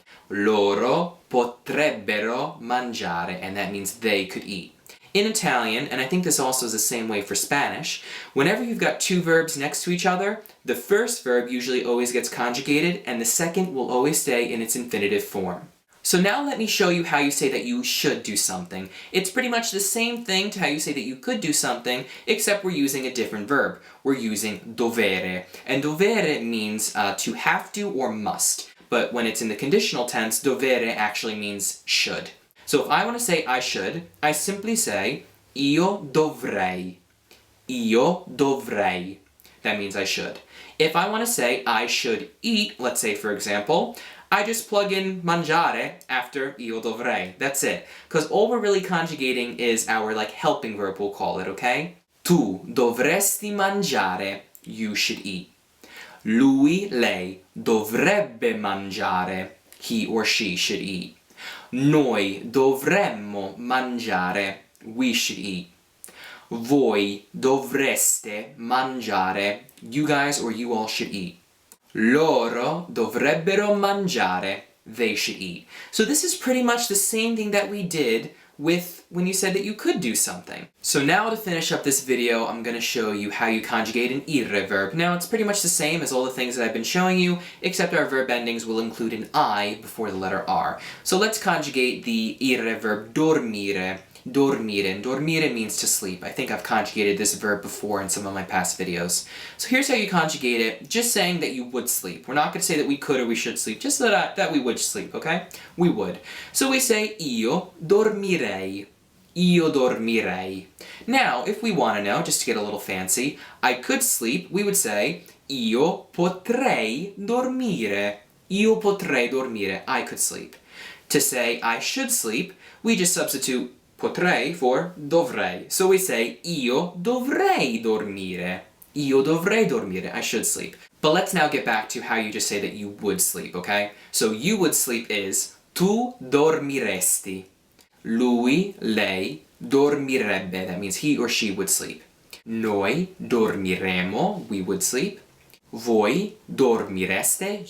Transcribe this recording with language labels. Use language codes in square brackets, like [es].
[it] Loro potrebbero mangiare. [en] And that means they could eat. In Italian, and I think this also is the same way for Spanish, whenever you've got two verbs next to each other, the first verb usually always gets conjugated, and the second will always stay in its infinitive form. So now let me show you how you say that you should do something. It's pretty much the same thing to how you say that you could do something, except we're using a different verb. We're using dovere. And dovere means to have to or must. But when it's in the conditional tense, dovere actually means should. So if I want to say I should, I simply say [it] io dovrei. Io dovrei. [en] That means I should. If I want to say I should eat, let's say for example, I just plug in mangiare after io dovrei. That's it. Because all we're really conjugating is our helping verb, we'll call it, okay? [it] Tu dovresti mangiare. [en] You should eat. [it] Lui, lei dovrebbe mangiare. [en] He or she should eat. [it] Noi dovremmo mangiare. [en] We should eat. [it] Voi dovreste mangiare. [en] You guys or you all should eat. [it] Loro dovrebbero mangiare. [en] They should eat. So this is pretty much the same thing that we did with when you said that you could do something. So now to finish up this video, I'm going to show you how you conjugate an ire verb. Now it's pretty much the same as all the things that I've been showing you, except our verb endings will include an I before the letter R. So let's conjugate the ire verb dormire. Dormire, and dormire means to sleep. I think I've conjugated this verb before in some of my past videos. So here's how you conjugate it, just saying that you would sleep. We're not going to say that we could or we should sleep, just that we would sleep, okay? We would. So we say [it] io dormirei. Io dormirei. [en] Now, if we want to know, just to get a little fancy, I could sleep, we would say [it] io potrei dormire. Io potrei dormire. [en] I could sleep. To say I should sleep, we just substitute potrei for dovrei. So we say [it] io dovrei dormire. Io dovrei dormire. [en] I should sleep. But let's now get back to how you just say that you would sleep, okay? So you would sleep is [it] tu dormiresti. Lui, lei dormirebbe. [en] That means he or she would sleep. [it] Noi dormiremmo. [en] We would sleep. [it] Voi dormireste.